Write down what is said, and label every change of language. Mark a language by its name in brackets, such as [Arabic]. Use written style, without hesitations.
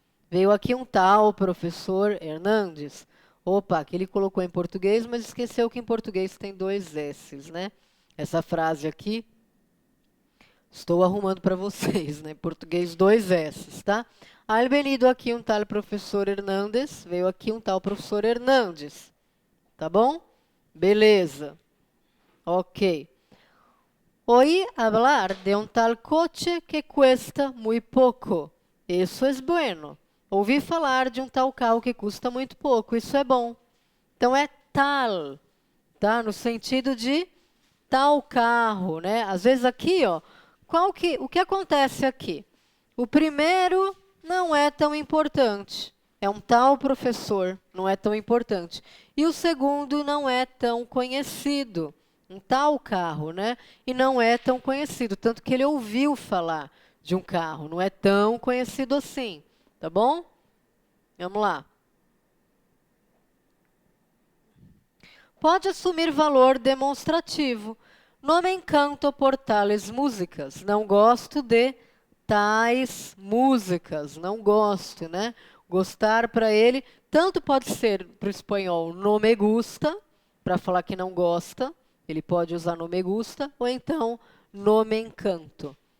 [Portuguese] Veio aqui um tal professor Hernandes. Opa, que ele colocou em português, mas esqueceu que em português tem dois S's, né? Essa frase aqui, estou arrumando para vocês, né? Em português, dois S's, tá? [Spanish] Ha venido aqui um tal professor Hernandes. [Portuguese] Veio aqui um tal professor Hernandes. Tá bom? Beleza. Ok. [Spanish] Oí hablar de um tal coche que cuesta muy poco. [Portuguese] Isso é bueno. Ouvi falar de um tal carro que custa muito pouco. Isso é bom. Então é tal, tá? No sentido de tal carro, né? Às vezes aqui, ó, o que acontece aqui? O primeiro não é tão importante. É um tal professor, não é tão importante. E o segundo não é tão conhecido. Um tal carro, né? E não é tão conhecido, tanto que ele ouviu falar de um carro, não é tão conhecido assim, tá bom? Vamos lá. Pode assumir valor demonstrativo. [Spanish] No me encanto por tales músicas. [Portuguese] Não gosto de tais músicas. Não gosto, né? Gostar para ele, tanto pode ser para o espanhol [Spanish] no me gusta, [Portuguese] para falar que não gosta. Ele pode usar [Spanish] no me gusta, [Portuguese] ou então [Spanish] no me encanto.